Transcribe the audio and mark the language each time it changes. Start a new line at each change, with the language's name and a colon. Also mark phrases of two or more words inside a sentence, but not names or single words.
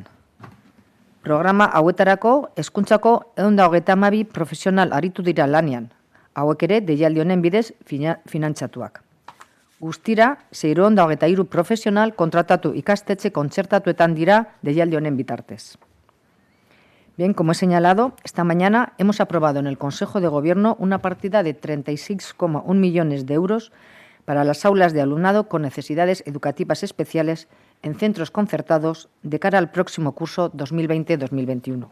Basque: Programa hauetarako hezkuntzako 132 profesional aritu dira lanean, hauek ere deialdi honen bidez finantzatuak. Guztira, 623 profesional kontratatu ikastetxe kontzertatuetan dira deialdi honen bitartez.
Spanish: Bien, como he señalado, esta mañana hemos aprobado en el Consejo de Gobierno una partida de 36,1 millones de euros para las aulas de alumnado con necesidades educativas especiales en centros concertados de cara al próximo curso 2020-2021.